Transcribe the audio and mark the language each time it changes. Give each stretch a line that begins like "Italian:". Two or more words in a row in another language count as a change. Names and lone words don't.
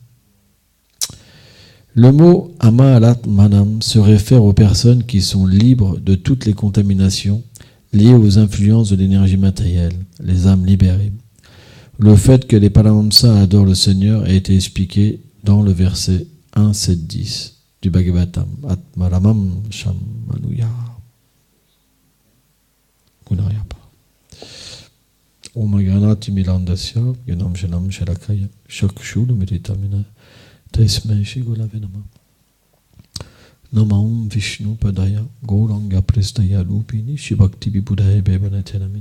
French: Le mot Amaratmanam se réfère aux personnes qui sont libres de toutes les contaminations liées aux influences de l'énergie matérielle, les âmes libérées. Le fait que les Paramhamsas adorent le Seigneur a été expliqué dans le verset 1, 7, 10 du Bhagavatam.
Sanskrit: Atmaramam Shamanuya. Gunayapa. Om Granati Milandasya, Yanam Shanam Shalakaya, Shakshulu Meditamina, Tesme Shigulave Nama. Namam Vishnu Padaya, Gauranga Prestaya Lupini, Shibhakti Vibhudaye Bevanatenamini.